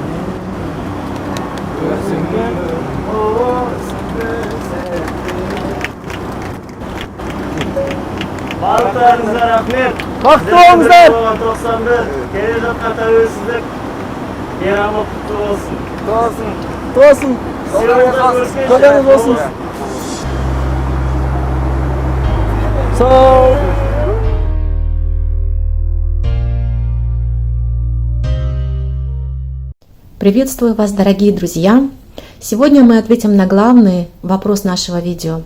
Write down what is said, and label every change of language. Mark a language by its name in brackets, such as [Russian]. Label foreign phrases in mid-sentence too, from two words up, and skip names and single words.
[Kazakh] Барлықтарыңызға рахмет. Бақытты болыңыздар. 91 келе жатқан тәуелсіздік мейрамы құтты болсын. Тосын. Көреміз болсын. [Russian] Приветствую вас, дорогие друзья! Сегодня мы ответим на главный вопрос нашего видео.